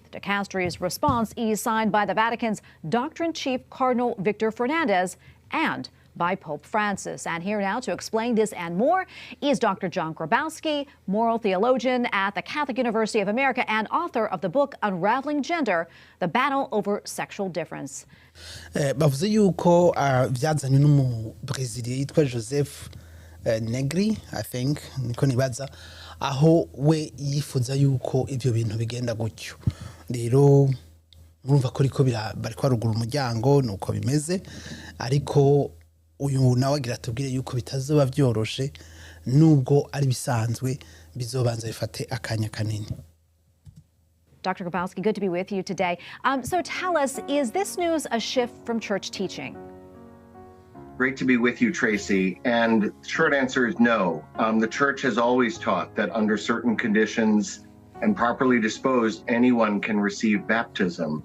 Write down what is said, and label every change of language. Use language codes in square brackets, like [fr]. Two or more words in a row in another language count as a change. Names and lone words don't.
[en] The Dicastery's response is signed by the Vatican's Doctrine Chief Cardinal Victor Fernandez and by Pope Francis. And here now to explain this and more is Dr. John Grabowski, moral theologian at the Catholic University of America and author of the book Unraveling Gender, The Battle Over Sexual Difference. [rn] Bavuze yuko vyazanye n'umu Brazilian yitwa Joseph Negri, [en] I think [rn] niko nibaza aho we yifuza yuko ivyo bintu bigenda gutyo. Rero murumva ko riko bariko barugura umuryango nuko bimeze, ariko uyu nawe agira tubwire yuko bitazoba vyoroshe nubwo ari bisanzwe bizobanza bifate akanya kanini. [en] Dr. Grabowski, good to be with you today. So tell us, is this news a shift from church teaching? Great to be with you, Tracy. And the short answer is no. The church has always taught that under certain conditions and properly disposed, anyone can receive baptism.